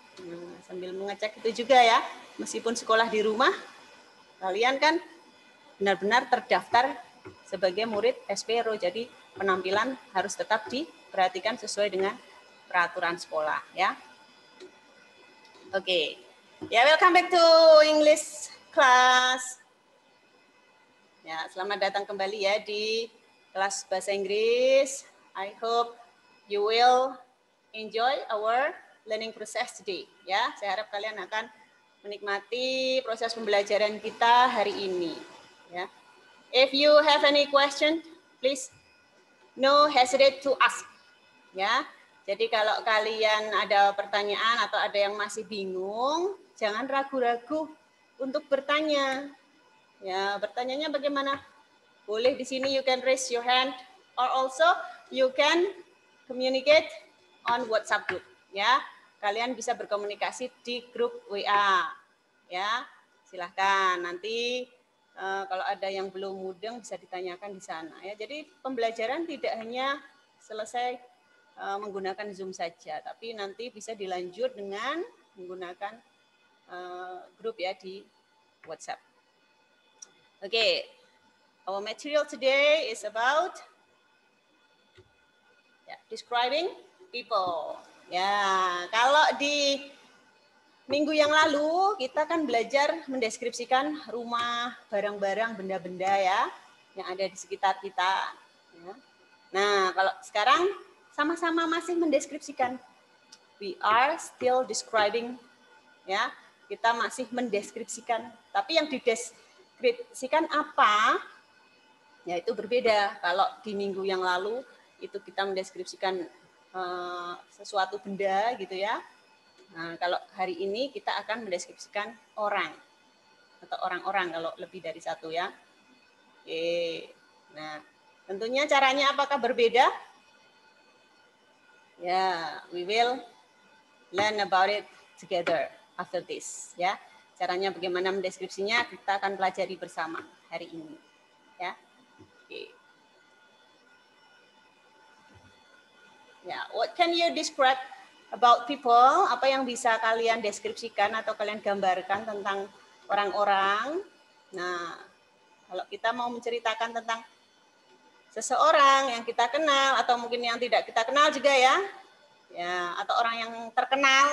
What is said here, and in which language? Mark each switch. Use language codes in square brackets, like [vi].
[id] Nah, sambil mengecek itu juga ya, meskipun sekolah di rumah, kalian kan benar-benar terdaftar sebagai murid Espero, jadi penampilan harus tetap diperhatikan sesuai dengan peraturan sekolah ya. [en] Oke, ya, welcome back to English class. [id] Ya, selamat datang kembali ya di kelas bahasa Inggris. [en] I hope you will enjoy our learning process today. [id] Ya, saya harap kalian akan menikmati proses pembelajaran kita hari ini. [en] Ya, if you have any question, please no hesitate to ask. [id] Ya, jadi kalau kalian ada pertanyaan atau ada yang masih bingung, jangan ragu-ragu untuk bertanya. Ya, bertanyanya bagaimana? Boleh di sini [en] you can raise your hand, or also you can communicate on WhatsApp group. [id] Ya, kalian bisa berkomunikasi di grup WA. Ya, silahkan nanti kalau ada yang belum mudeng bisa ditanyakan di sana. Ya, jadi pembelajaran tidak hanya selesai menggunakan Zoom saja, tapi nanti bisa dilanjut dengan menggunakan grup ya di WhatsApp. [en] Okay, our material today is about describing people. [id] Ya, kalau di minggu yang lalu kita kan belajar mendeskripsikan rumah, barang-barang, benda-benda ya yang ada di sekitar kita. Ya. Nah, kalau sekarang sama-sama masih mendeskripsikan. [en] We are still describing, ya. [id] Kita masih mendeskripsikan. Tapi yang dideskripsikan apa? Ya itu berbeda. Kalau di minggu yang lalu itu kita mendeskripsikan sesuatu benda gitu ya. Nah, kalau hari ini kita akan mendeskripsikan orang atau orang-orang kalau lebih dari satu ya. Oke. Nah, tentunya caranya apakah berbeda? [en] Ya, we will learn about it together after this ya. [id] Caranya bagaimana mendeskripsinya kita akan pelajari bersama hari ini ya. Oke. [en] Ya, what can you describe about people? [id] Apa yang bisa kalian deskripsikan atau kalian gambarkan tentang orang-orang? Nah, kalau kita mau menceritakan tentang seseorang yang kita kenal atau mungkin yang tidak kita kenal juga ya, ya atau orang yang terkenal.